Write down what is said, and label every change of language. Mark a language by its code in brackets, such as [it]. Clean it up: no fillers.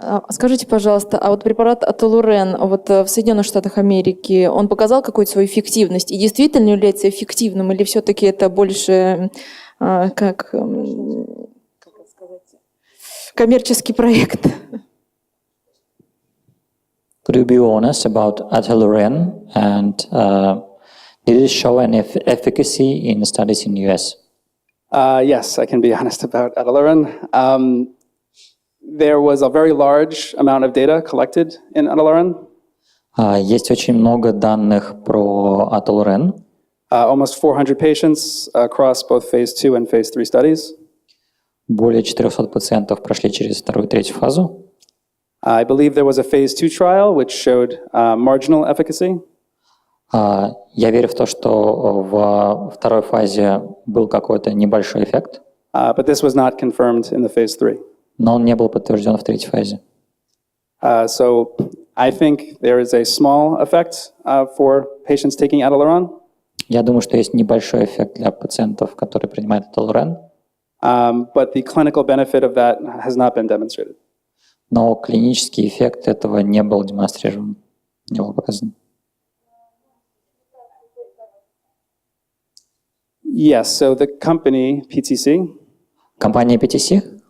[ru] Скажите, пожалуйста, а вот препарат атолурен вот в Соединенных Штатах Америки, он показал какую-то свою эффективность? И действительно является эффективным, или все-таки это больше как сказать, коммерческий проект? [en] Could you be honest about atoluren and did it show any efficacy in studies in US? Yes, I can be honest about atoluren. There was a very large amount of data collected in atoluren. [ru] Есть очень много данных про атолурен. [en] Almost 400 patients across both phase 2 and phase 3 studies. [ru] Более 400 пациентов прошли через вторую и третью фазу. [en] I believe there was a phase 2 trial which showed marginal efficacy. [ru] Я верю в то, что в второй фазе был какой-то небольшой эффект. [en] But this was not confirmed in the phase 3. [ru] Но он не был подтвержден в третьей фазе. [en] So I think there is a small effect for patients taking atoluren. [ru] Я думаю, что есть небольшой эффект для пациентов, которые принимают атолурен. [en] But the clinical benefit of that has not been demonstrated. [ru] Но клинический эффект этого не был демонстрирован, не был показан. [en] Yes, so the company, PTC, [ru] Компания PTC